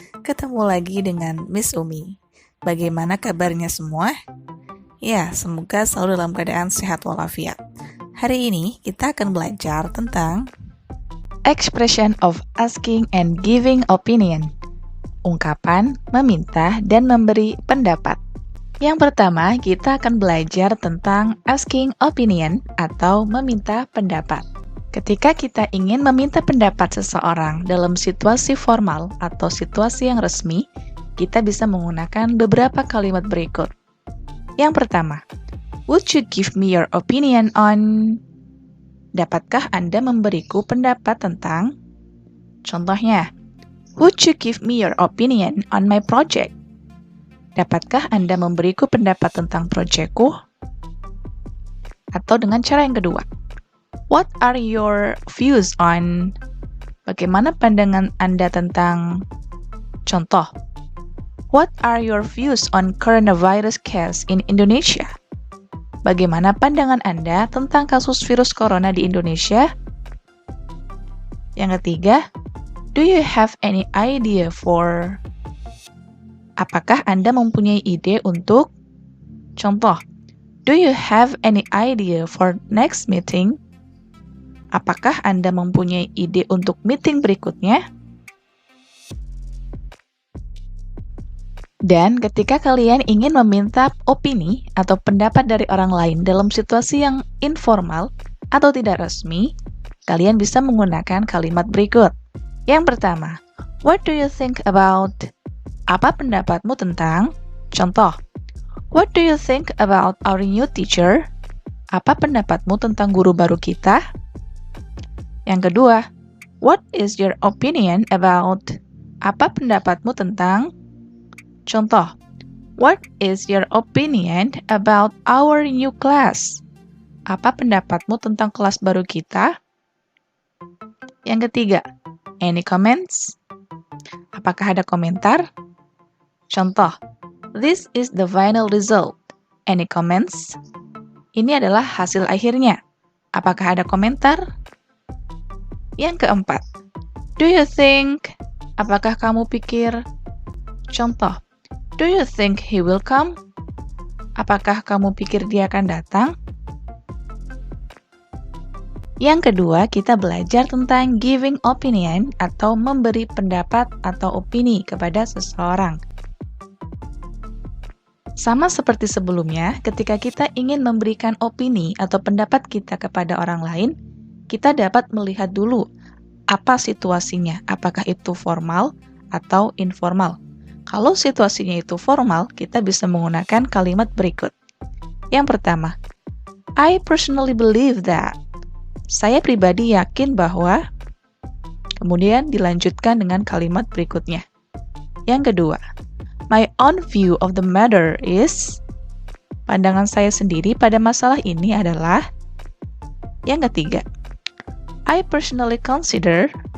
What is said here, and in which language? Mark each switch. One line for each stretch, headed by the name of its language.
Indonesian: Ketemu lagi dengan Miss Umi. Bagaimana kabarnya semua? Ya, semoga selalu dalam keadaan sehat walafiat. Hari ini kita akan belajar tentang
English: Expression of asking and giving opinion.
Indonesian: Ungkapan meminta dan memberi pendapat. Yang pertama, kita akan belajar tentang asking opinion atau meminta pendapat. Ketika kita ingin meminta pendapat seseorang dalam situasi formal atau situasi yang resmi, kita bisa menggunakan beberapa kalimat berikut. Yang pertama,
English: would you give me your opinion on?
Indonesian: Dapatkah Anda memberiku pendapat tentang? Contohnya,
English: would you give me your opinion on my project?
Indonesian: Dapatkah Anda memberiku pendapat tentang proyekku? Atau dengan cara yang kedua,
English: what are your views on?
Indonesian: Bagaimana pandangan Anda tentang?
English: Contoh, what are your views on coronavirus case in Indonesia?
Indonesian: Bagaimana pandangan Anda tentang kasus virus corona di Indonesia? Yang ketiga,
English: do you have any idea for?
Indonesian: Apakah Anda mempunyai ide untuk?
English: Contoh, do you have any idea for next meeting?
Indonesian: Apakah Anda mempunyai ide untuk meeting berikutnya? Dan ketika kalian ingin meminta opini atau pendapat dari orang lain dalam situasi yang informal atau tidak resmi, kalian bisa menggunakan kalimat berikut. Yang pertama,
English: what do you think about?
Indonesian: Apa pendapatmu tentang?
English: Contoh, what do you think about our new teacher?
Indonesian: Apa pendapatmu tentang guru baru kita? Yang kedua,
English: what is your opinion about?
Indonesian: Apa pendapatmu tentang? Contoh,
English: what is your opinion about our new class?
Indonesian: Apa pendapatmu tentang kelas baru kita? Yang ketiga,
English: any comments?
Indonesian: Apakah ada komentar?
English: Contoh, this is the final result. Any comments?
Indonesian: Ini adalah hasil akhirnya. Apakah ada komentar? Yang keempat,
English: do you think?
Indonesian: Apakah kamu pikir?
English: Contoh, do you think he will come?
Indonesian: Apakah kamu pikir dia akan datang? Yang kedua, kita belajar tentang giving opinion atau memberi pendapat atau opini kepada seseorang. Sama seperti sebelumnya, ketika kita ingin memberikan opini atau pendapat kita kepada orang lain, kita dapat melihat dulu apa situasinya, apakah itu formal atau informal. Kalau situasinya itu formal, kita bisa menggunakan kalimat berikut. Yang pertama,
English: I personally believe that.
Indonesian: Saya pribadi yakin bahwa. Kemudian dilanjutkan dengan kalimat berikutnya. Yang kedua,
English: my own view of the matter is.
Indonesian: Pandangan saya sendiri pada masalah ini adalah. Yang ketiga,
English: I personally consider.